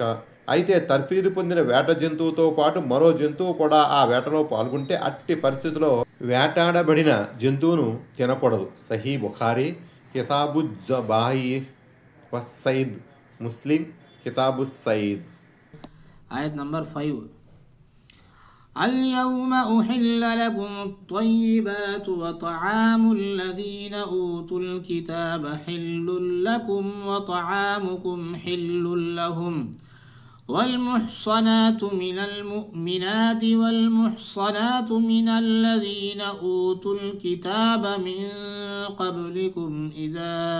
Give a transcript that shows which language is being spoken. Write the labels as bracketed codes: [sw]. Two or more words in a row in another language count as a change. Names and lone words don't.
[te] అయితే తర్ఫీదు పొందిన వేట జంతువుతో పాటు మరో జంతువు కూడా ఆ వేటలో పాల్గొంటే అట్టి పరిస్థితిలో వేటాడబడిన జంతువును తినకూడదు. సహీ బుఖారీ కితాబు జబాయి వస్సైద్, ముస్లిం కితాబు సైద్. ఆయత్ నంబర్ 5. [ar] اليوم أحل لكم الطيبات وطعام الذين أوتوا الكتاب حل لكم وطعامكم حل لهم والمحصنات من المؤمنات والمحصنات من الذين أوتوا الكتاب من قبلكم إذا